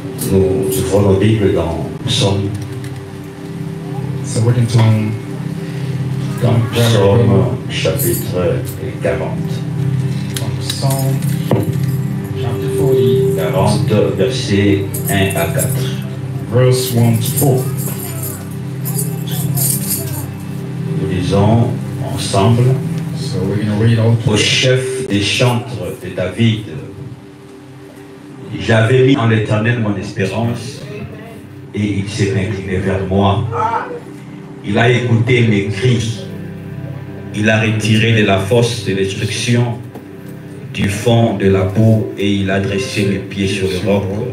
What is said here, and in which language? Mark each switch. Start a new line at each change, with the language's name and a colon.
French: Nous ouvrons nos Bibles dans Psaume,
English: So we're going to go and grab our Bible
French: Psaume chapitre 40.
English: from Psalm chapter 40,
French: 40, versets 1 à 4.
English: verse 1 to 4.
French: Nous lisons ensemble
English: So we're going to read all
French: au chef des chantres de David. J'avais mis en l'Éternel mon espérance et il s'est incliné vers moi. Il a écouté mes cris. Il a retiré de la fosse de destruction, du fond de la boue, et il a dressé mes pieds sur le roc.